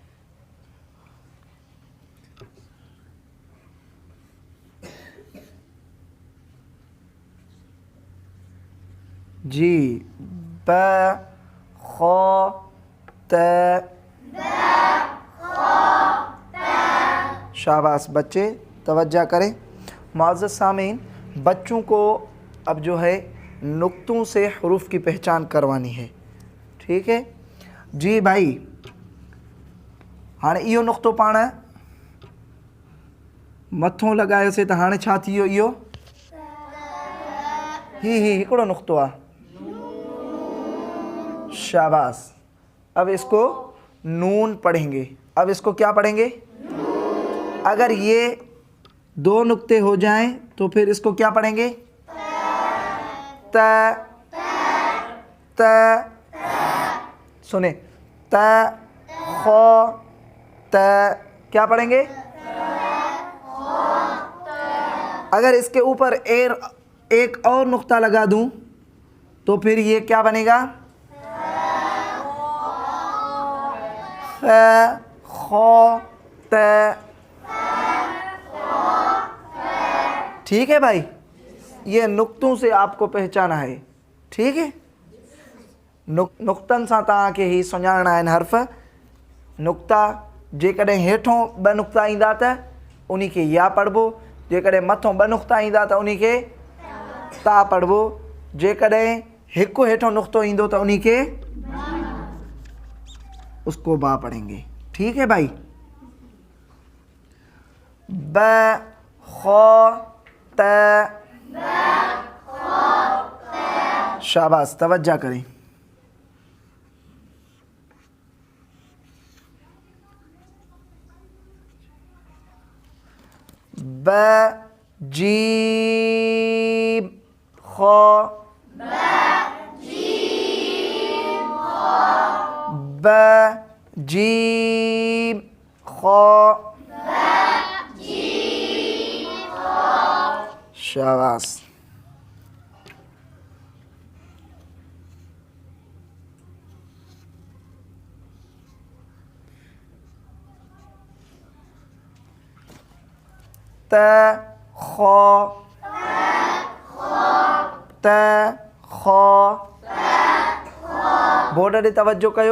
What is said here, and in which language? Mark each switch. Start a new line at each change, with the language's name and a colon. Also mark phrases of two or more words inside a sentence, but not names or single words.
Urdu: جی، ب کھو ت، شاباش بچے، توجہ کریں. معزز سامعین، بچوں کو اب جو ہے نقطوں سے حروف کی پہچان کروانی ہے، ٹھیک ہے جی بھائی.
Sindhi: हाँ इहो नुक्तो पाण मथों लगायोसीं त हाणे छा थी वियो? इहो ही हिकिड़ो नुक्तो आहे।
Urdu: شاباش۔ اب اس کو نون پڑھیں گے. اب اس کو کیا پڑھیں گے? اگر یہ دو نقطے ہو جائیں تو پھر اس کو کیا پڑھیں گے? ت ت، سنیں، ت کھو ت, کیا پڑھیں گے? اگر اس کے اوپر ایک اور نقطہ لگا دوں تو پھر یہ کیا بنے گا? ف کھو ت. ٹھیک ہے بھائی، یہ نقطوں سے آپ کو پہچاننا ہے، ٹھیک ہے.
Sindhi: नुक्तन सां तव्हांखे ही सुञाणणा आहिनि हर्फ़। नुक्ता जेकॾहिं हेठों ॿ नुक्ता ईंदा त उन्ही खे या पढ़बो, जेकॾहिं मथों ॿ नुक्ता ईंदा त उन्ही खे ता पढ़बो, जेकॾहिं हिकु हेठों नुक्तो ईंदो त उन्ही खे
Urdu: اس کو با پڑھیں گے، ٹھیک ہے بھائی. ب کھو ت، شاباش، توجہ کریں. ب جیم کھو، ب جیم کھو, شاباش.
Sindhi: त खो त खो, बोर्ड ॾे तवज्जो कयो।